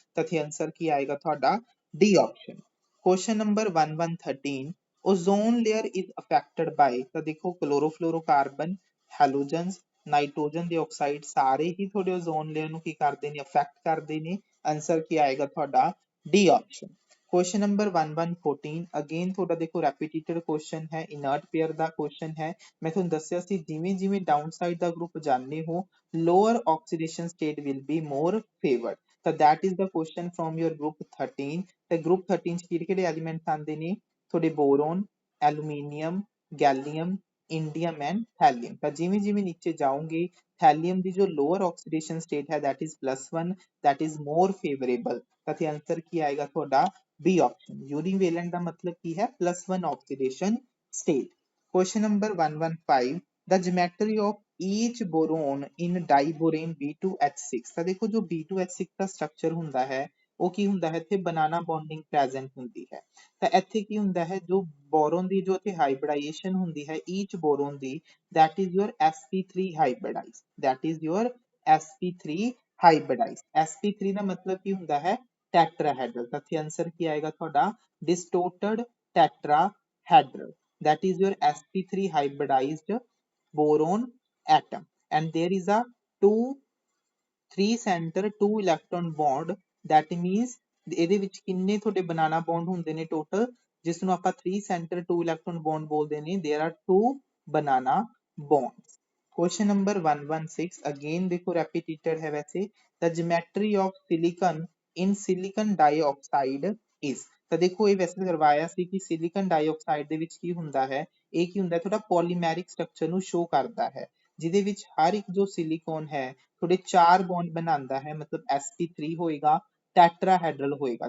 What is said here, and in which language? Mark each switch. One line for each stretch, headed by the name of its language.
Punjabi: ਤਾਂ ਇੱਥੇ answer ਕੀ ਆਏਗਾ ਤੁਹਾਡਾ D option।
English: question number 1113 ozone layer is affected by।
Punjabi: ਤਾਂ ਦੇਖੋ chlorofluorocarbon, halogens, ਨਾਈਟ੍ਰੋਜਨ ਦੇ ਆਕਸਾਈਡ ਸਾਰੇ ਹੀ ਤੁਹਾਡੇ ozone layer ਨੂੰ ਕੀ ਕਰਦੇ ਨੇ, ਅਫੈਕਟ ਕਰਦੇ ਨੇ। ਆਨਸਰ ਕੀ ਆਏਗਾ ਤੁਹਾਡਾ D option। question number 1114 again ਤੁਹਾਡਾ ਦੇਖੋ repeated question ਹੈ, inert pair ਦਾ question ਹੈ। ਮੈਂ ਤੁਹਾਨੂੰ ਦੱਸਿਆ ਸੀ ਜਿਵੇਂ ਜਿਵੇਂ ਡਾਊਨ ਸਾਈਡ ਦਾ ਗਰੁੱਪ ਜਾਂਦੇ ਹੋ
English: lower oxidation state will be more favored। ਤਾਂ that is the question from your group 13।
Punjabi: ਤੇ group 13 ਚ ਕਿਹੜੇ ਕਿਹੜੇ ਐਲੀਮੈਂਟਸ ਆਉਂਦੇ ਨੇ ਤੁਹਾਡੇ ਬੋਰੋਨ, ਐਲੂਮੀਨੀਅਮ, ਗੈਲੀਅਮ, ਇੰਡੀਅਮ ਐਂਡ ਥੈਲੀਅਮ। ਤਾਂ ਜਿਵੇਂ ਜਿਵੇਂ ਨੀਚੇ ਜਾਓਗੇ ਥੈਲੀਅਮ ਦੀ ਜੋ ਲੋਅਰ ਆਕਸੀਡੇਸ਼ਨ ਸਟੇਟ ਹੈ
English: that is +1 that is more favorable।
Punjabi: ਤਾਂ ਇੱਥੇ ਆਨਸਰ ਕੀ ਆਏਗਾ ਤੁਹਾਡਾ B ਆਪਸ਼ਨ। ਯੂਨੀਵੈਲੈਂਟ ਦਾ ਮਤਲਬ ਕੀ ਹੈ, +1 oxidation state।
English: question number 115 the geometry of each boron in diborane B2H6।
Punjabi: ਤਾਂ ਦੇਖੋ ਜੋ B2H6 ਦਾ ਸਟਰਕਚਰ ਹੁੰਦਾ ਹੈ ਉਹ ਕੀ ਹੁੰਦਾ ਹੈ, ਇੱਥੇ ਬਨਾਨਾ ਬੌਂਡਿੰਗ ਪ੍ਰੈਜ਼ੈਂਟ ਹੁੰਦੀ ਹੈ। ਤਾਂ ਇੱਥੇ ਕੀ ਹੁੰਦਾ ਹੈ, ਜੋ ਬੋਰੋਨ ਦੀ ਜੋ ਇੱਥੇ ਹਾਈਬ੍ਰਿਡਾਈਜੇਸ਼ਨ ਹੁੰਦੀ ਹੈ ਈਚ boron ਦੀ
English: that is your sp3 hybridized,
Punjabi: that is your sp3 hybridized। sp3 ਦਾ ਮਤਲਬ ਕੀ ਹੁੰਦਾ ਹੈ, ਟੈਟਰਾਹੈਡਰਲ। ਤਾਂ ਇੱਥੇ ਆਨਸਰ ਕੀ ਆਏਗਾ ਤੁਹਾਡਾ distorted tetrahedral,
English: that is your sp3 hybridized boron atom and there is a 3 center 2 electron bond।
Punjabi: that means ਇਹਦੇ ਵਿੱਚ ਕਿੰਨੇ ਤੁਹਾਡੇ ਬਨਾਨਾ ਬੌਂਡ ਹੁੰਦੇ ਨੇ ਟੋਟਲ, ਜਿਸ ਨੂੰ ਆਪਾਂ 3 center 2 electron bond ਬੋਲਦੇ ਨੇ।
English: there are 2 banana bonds। question number 116 again ਦੇਖੋ repeated ਹੈ ਵੈਸੇ। the geometry of silicon in silicon dioxide is।
Punjabi: ਤਾਂ ਦੇਖੋ ਇਹ ਵੈਸੇ ਕਰਵਾਇਆ ਸੀ ਕਿ silicon dioxide ਦੇ ਵਿੱਚ ਕੀ ਹੁੰਦਾ ਹੈ, ਇਹ ਕੀ ਹੁੰਦਾ ਹੈ ਤੁਹਾਡਾ polymeric structure ਨੂੰ show ਕਰਦਾ ਹੈ, ਜਿਹਦੇ ਵਿੱਚ ਹਰ ਇੱਕ ਜੋ ਸਿਲੀਕੋਨ ਹੈ ਤੁਹਾਡੇ 4 ਬੌਂਡ ਬਣਾਉਂਦਾ ਹੈ, ਮਤਲਬ sp3 ਹੋਏਗਾ, ਟੈਟਰਾਹੈਡਰਲ ਹੋਏਗਾ।